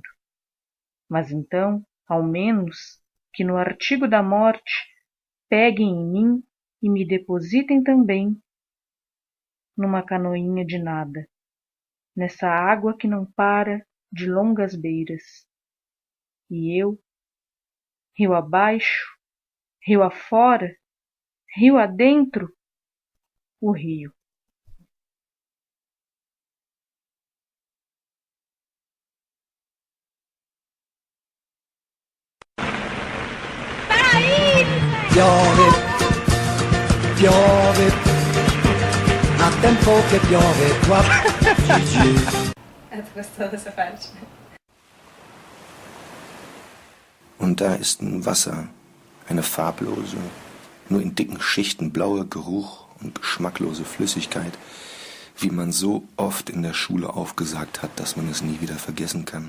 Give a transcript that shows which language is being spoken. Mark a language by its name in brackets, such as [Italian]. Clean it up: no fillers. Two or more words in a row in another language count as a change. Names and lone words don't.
[Portuguese] Mas então, ao menos, que no artigo da morte peguem em mim e me depositem também numa canoinha de nada, nessa água que não para de longas beiras. E eu, rio abaixo, rio afora, rio adentro, o rio. [Italian] Piove, piove, a tempo che piove qua. [Portuguese] Tu gostou dessa parte? [German] Und da ist ein Wasser, eine farblose, nur in dicken Schichten blaue Geruch und geschmacklose Flüssigkeit, wie man so oft in der Schule aufgesagt hat, dass man es nie wieder vergessen kann.